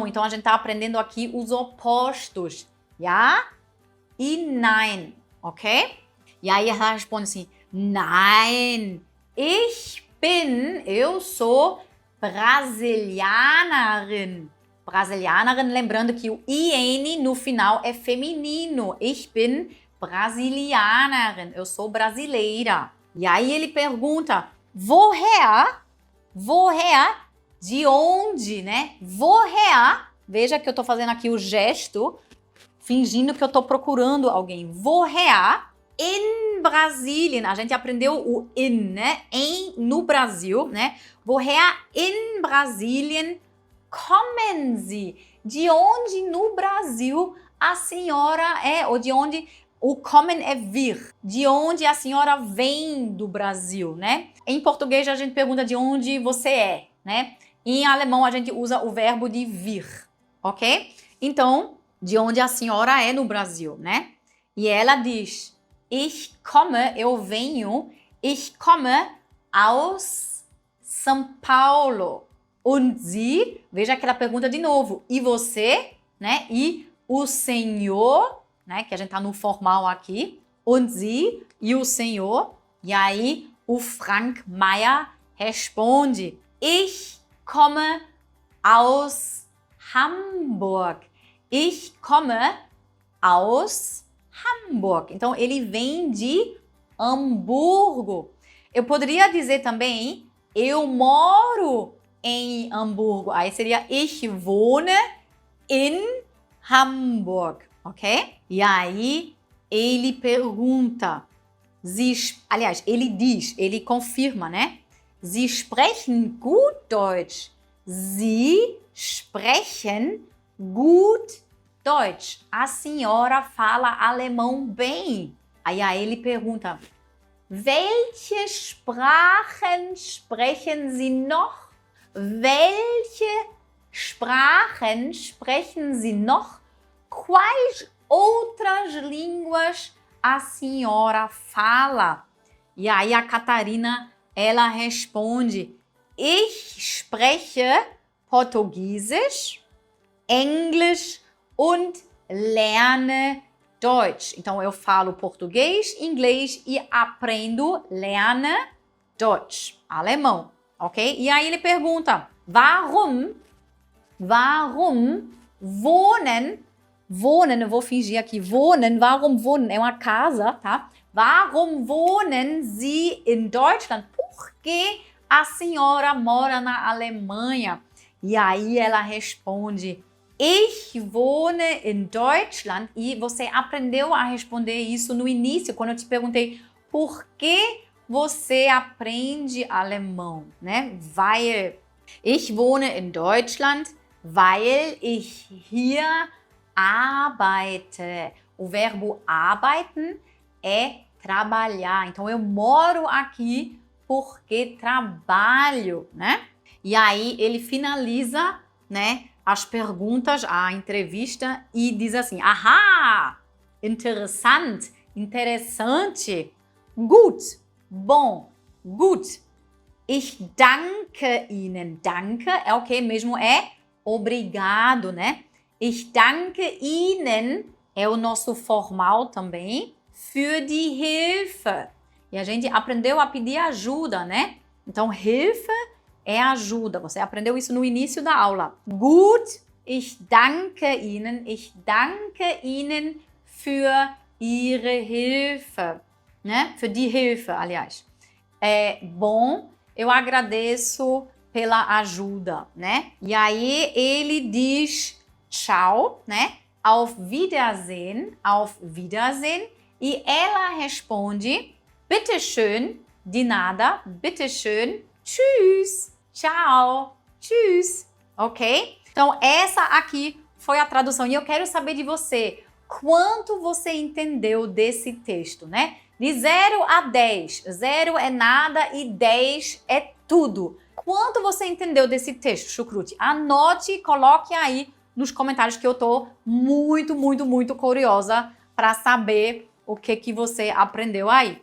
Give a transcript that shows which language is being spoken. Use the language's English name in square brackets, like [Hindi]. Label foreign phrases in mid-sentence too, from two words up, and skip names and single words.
[Portuguese] Então a gente está aprendendo aqui os opostos, ja e nein, ok? E aí ela responde assim, nein, eu sou Brasilianerin. Brasilianerin, lembrando que o IN no final é feminino. [German] Ich bin Brasilianerin, [Portuguese] eu sou brasileira. E aí ele pergunta, [German] woher? Woher? [Portuguese] De onde, né? Woher? Veja que eu tô fazendo aqui o gesto, fingindo que eu tô procurando alguém. [German] Woher? In Brasilien. [Portuguese] A gente aprendeu o in, né? No Brasil, né? [German] Woher in Brasilien kommen Sie? [Portuguese] De onde no Brasil a senhora é? Ou de onde o kommen é vir? De onde a senhora vem do Brasil, né? Em português a gente pergunta de onde você é, né? Em alemão a gente usa o verbo de vir, ok? Então, de onde a senhora é no Brasil, né? E ela diz, [German] ich komme, [Portuguese] eu venho, [German] ich komme aus São Paulo. Und Sie, [Portuguese] veja aquela pergunta de novo. E você, né? E o senhor, né? Que a gente tá no formal aqui. [German] Und Sie, [Portuguese] e o senhor. E aí o Frank Meyer responde, [German] ich komme aus Hamburg. Ich komme aus Hamburg. [Portuguese] Então, ele vem de Hamburgo. Eu poderia dizer também, eu moro em Hamburgo. Aí seria [German] ich wohne in Hamburg, [Portuguese] ok? E aí ele pergunta, aliás, ele diz, ele confirma, né? [German] Sie sprechen gut Deutsch. Sie sprechen gut Deutsch. [Portuguese] A senhora fala alemão bem. Aí ele pergunta, [German] welche Sprachen sprechen Sie noch? Welche Sprachen sprechen Sie noch? [Portuguese] Quais outras línguas a senhora fala? E aí a Catarina, ela responde, [German] ich spreche Portugiesisch, Englisch und lerne Deutsch. [Portuguese] Então eu falo português, inglês e aprendo, [German] lerne Deutsch, [Portuguese] alemão, ok? E aí ele pergunta, [German] warum wohnen, [Portuguese] eu vou fingir aqui, [German] warum wohnen, [Portuguese] é uma casa, tá? [German] Warum wohnen Sie in Deutschland? [Portuguese] Por que a senhora mora na Alemanha? E aí ela responde, [German] ich wohne in Deutschland. [Portuguese] E você aprendeu a responder isso no início, quando eu te perguntei por que você aprende alemão, né? [German] Weil ich wohne in Deutschland, weil ich hier arbeite. [Portuguese] O verbo arbeiten é trabalhar. Então eu moro aqui porque trabalho, né? E aí ele finaliza, né, as perguntas, a entrevista e diz assim, aha, interessante, [German] gut, bom, gut. Ich danke Ihnen. [Portuguese] Danke é o que mesmo? É obrigado, né? [German] Ich danke Ihnen [Portuguese] é o nosso formal também. [German] Für die Hilfe. [Portuguese] E a gente aprendeu a pedir ajuda, né? Então, Hilfe é ajuda. Você aprendeu isso no início da aula. [German] Gut, ich danke Ihnen für Ihre Hilfe. Né? Für die Hilfe, [Portuguese] aliás. Bom, eu agradeço pela ajuda, né? E aí ele diz tchau, né? [German] Auf Wiedersehen, [Portuguese] E ela responde, bitteschön, de nada, [German] bitteschön, tschüss, [Portuguese] tchau, tschüss, ok? Então, essa aqui foi a tradução. E eu quero saber de você, quanto você entendeu desse texto, né? De 0 a 10. 0 é nada e 10 é tudo. Quanto você entendeu desse texto, Chucrute? Anote e coloque aí nos comentários que eu tô muito, muito, muito curiosa para saber o que você aprendeu aí.